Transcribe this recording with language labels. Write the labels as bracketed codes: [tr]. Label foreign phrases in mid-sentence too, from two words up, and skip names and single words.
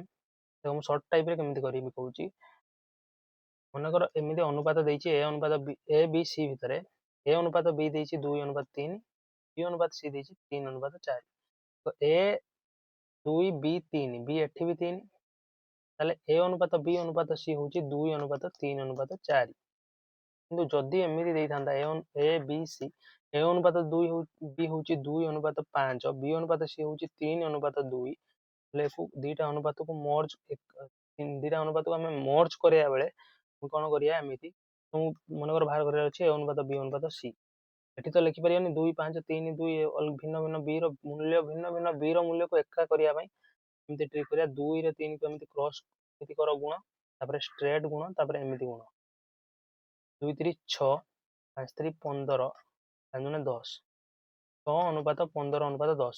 [or] ଦେଖ ମୁଁ [en] short typeରେ [or] କେମିତି କରିବି କହୁଛି। ମନେକର ଏମିତି ଅନୁପାତ ଦେଇଛି, a ଅନୁପାତ a b c ଭିତରେ, a ଅନୁପାତ b ଦେଇଛି 2/3, b ଅନୁପାତ c ଦେଇଛି 3/4, ତ a 2 b 3, b ଏଠି ବି 3, ତାହେଲେ a ଅନୁପାତ b ଅନୁପାତ c ହଉଛି 2/3/4। କିନ୍ତୁ ଯଦି ଏମିତି ଦେଇଥାନ୍ତା a b c, a ଅନୁପାତ 2 b ହଉଛି 2/5, b ଅନୁପାତ c ହଉଛି 3/2, ହେଲେ ଦିଟା ଅନୁପାତକୁ ଆମେ ମର୍ଜ କରିବା ବେଳେ କଣ କରିବା, ଏମିତି ମନେକର ବାହାର କରିବାର ଅଛି a ଅନୁପାତ b ଅନୁପାତ c, ଏଠି ତ ଲେଖିପାରିବାନି 2 5 3 2, ଭିନ୍ନ ଭିନ୍ନ b ର ମୂଲ୍ୟ, ଭିନ୍ନ ଭିନ୍ନ b ର ମୂଲ୍ୟକୁ ଏକା କରିବା ପାଇଁ ଏମିତି ଟ୍ରିକ୍ କରିବା, 2 ରେ 3 କୁ ଏମିତି କ୍ରସ୍ ଏମିତି କର ଗୁଣ, ତାପରେ ଷ୍ଟ୍ରେଟ୍ ଗୁଣ, ତାପରେ ଏମିତି ଗୁଣ, 2 3 6, 5 3 15, 5 ଦୁଣେ 10, 6 ଅନୁପାତ 15/10।